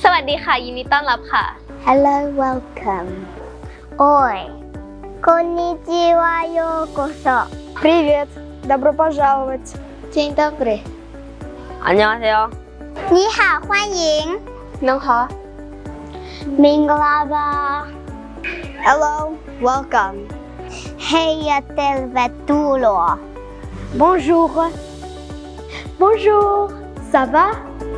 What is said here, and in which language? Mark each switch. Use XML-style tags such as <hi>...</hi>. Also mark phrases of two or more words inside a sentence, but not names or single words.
<th>ดีค่ะยินดีต้อนรับค่ะ</th> <en>Hello, welcome.</en> <ja>Ой, こんにちは、ようこそ.</ja> <ru>Привет, добро пожаловать.</ru> <pl>Dzień dobry.</pl> <ko>안녕하세요.</ko> <zh>你好，欢迎。您好。</zh> <my>Minglaba.</my> <en>Hello, welcome.</en> <fi>Heia tervetuloa.</fi> <fr>Bonjour. Bonjour, ça va?</fr>